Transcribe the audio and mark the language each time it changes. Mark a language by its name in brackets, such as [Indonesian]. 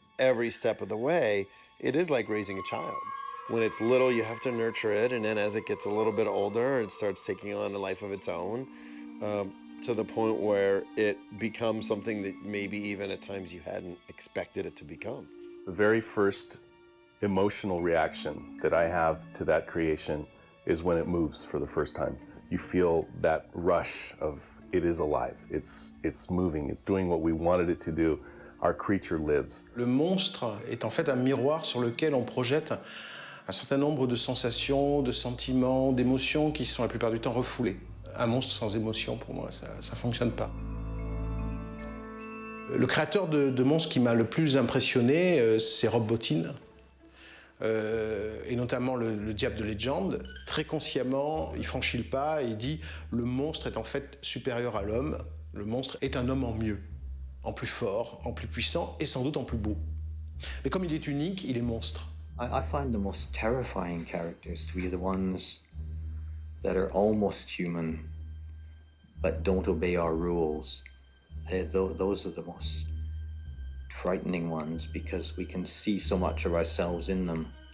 [English] Every step of the way, it is like raising a child. When it's little, you have to nurture it, and then as it gets a little bit older, it starts taking on a life of its own, to the point where it becomes something that maybe even at times you hadn't expected it to become. The very first emotional reaction that I have to that creation is when it moves for the first time. You feel that rush of it is alive, it's moving, it's doing what we wanted it to do. Our creature lives. [French] Le monstre est en fait un miroir sur lequel on projette un certain nombre de sensations, de sentiments, d'émotions qui sont la plupart du temps refoulées. Un monstre sans émotion, pour moi, ça ne fonctionne pas. Le créateur de monstres qui m'a le plus impressionné, c'est Rob Bottin, et notamment le Diable de légende. Très consciemment, il franchit le pas et il dit « Le monstre est en fait supérieur à l'homme, le monstre est un homme en mieux. » En plus fort, en plus puissant et sans doute en plus beau. Mais comme il est unique, il est monstre. [English] I find the most terrifying characters to be the ones that are almost human but don't obey our rules. Those are the most frightening ones because we can see so much of ourselves in them.